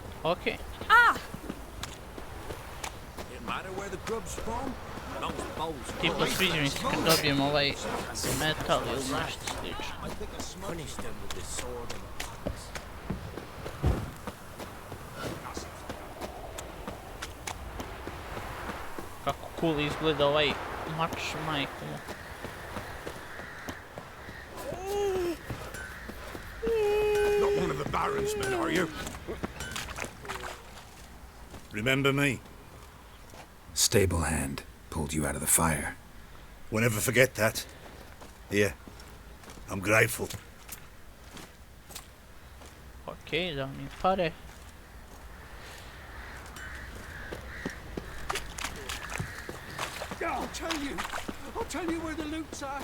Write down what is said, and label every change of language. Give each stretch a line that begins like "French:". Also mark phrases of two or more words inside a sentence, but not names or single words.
Serbian: Okej. Ah!
English: It matter where the grub's from? As long as the bowl's
Serbian: Tipo,
English: full.
Serbian: sviđa mi se kad dobijem ovaj metal ili nešto slično.
English: I think I punish them with this sword and axe.
Serbian: Kako cool izgleda ovaj mač, majku mu.
English: Not one of the Baron's men, are you? Remember me? Stable hand pulled you out of the fire. We'll never forget that. Here, I'm grateful.
Serbian: Okej, da mi pare.
English: I'll tell you where the loot's at.